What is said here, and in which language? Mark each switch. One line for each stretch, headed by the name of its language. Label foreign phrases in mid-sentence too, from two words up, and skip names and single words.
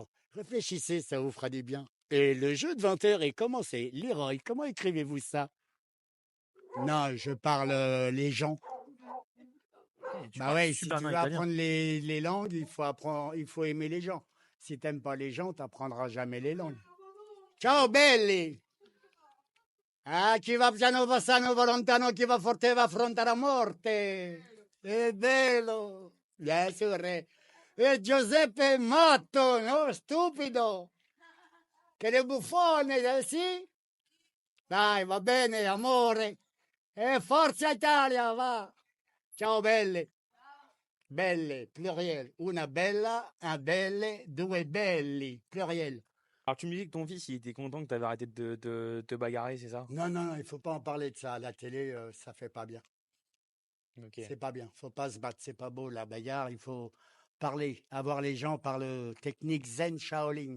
French: Réfléchissez, ça vous fera du bien. Et le jeu de 20 heures est commencé. Leroy, comment écrivez-vous ça? Non, je parle les gens. Tu Bah parles ouais, si super tu bien veux italien. apprendre les langues, il faut aimer les gens. Si t'aimes pas les gens, t'apprendras jamais les langues.
Italian: Ciao belli! Ah, chi va piano passano va lontano, chi va forte va affronta la morte. È bello. Sûr. E Giuseppe è matto, no? Stupido. Che le buffone, sì? Dai, va bene, amore. E forza Italia, va. Ciao belle.
French: Belle, pluriel.
Italian: Una bella, un belle, due belli,
French: pluriel. Alors, tu me dis que ton fils, il était content que tu avais arrêté de te bagarrer, c'est ça? Non, non, non, il faut pas en parler de ça. À la télé, ça fait pas bien. Ok. C'est pas bien. Faut pas se battre. C'est pas beau, la bagarre. Il faut parler, avoir les gens par le technique Zen Shaolin.